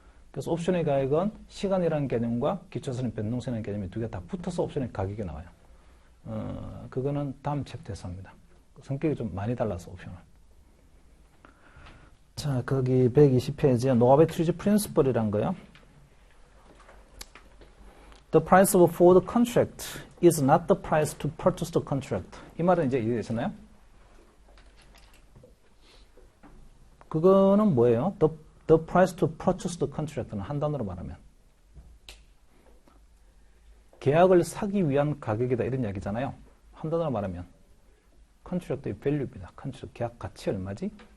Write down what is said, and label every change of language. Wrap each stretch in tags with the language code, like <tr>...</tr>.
<ko>그래서 옵션의 가격은 시간이라는 개념과 기초자산의 변동성이라는 개념이 두 개 다 붙어서 옵션의 가격이 나와요. 그거는 다음 챕터에서 합니다. 성격이 좀 많이 달라서 옵션은. 자, 거기 120페이지에 노아베트리지 프린시플이란 거요.</ko> <en>The price of a forward contract is not the price to purchase the contract.</en> <ko>이 말은 이제 이해되셨나요? 그거는 뭐예요?</ko> <en>The price to purchase the contract</en> <ko>는 한 단어로 말하면 계약을 사기 위한 가격이다 이런 이야기잖아요. 한 단어로 말하면 contract의 value입니다. contract 계약 가치 얼마지?</ko>